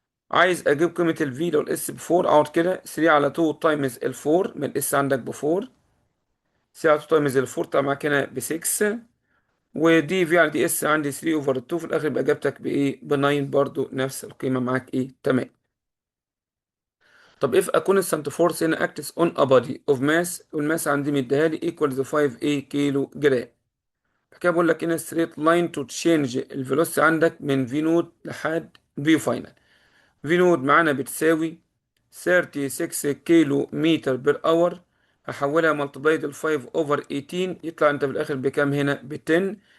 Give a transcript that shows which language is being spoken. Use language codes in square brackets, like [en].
[ar] عايز اجيب قيمة الفي لو الاس ب 4، اقعد كده 3 على 2 تايمز ال 4، من الاس عندك ب 4. 3 على 2 تايمز ال 4 طبعا معاك هنا ب 6. ودي في على دي اس عندي 3 اوفر 2، في الاخر يبقى اجابتك بايه؟ ب 9 برضو، نفس القيمه معاك ايه؟ تمام. طب [en] if a constant force [ar] هنا [en] acts on a body of mass، [ar] والماس عندي مديها لي [en] equals 5 kilogram. [ar] كده بقول لك هنا [en] straight line to change [ar] الفيلوسيتي عندك من في نود لحد في فاينل. في نود معانا بتساوي 36 كيلو متر بير اور، هحولها ملتبلايد ال 5 اوفر 18، يطلع انت في الاخر بكام؟ هنا ب 10.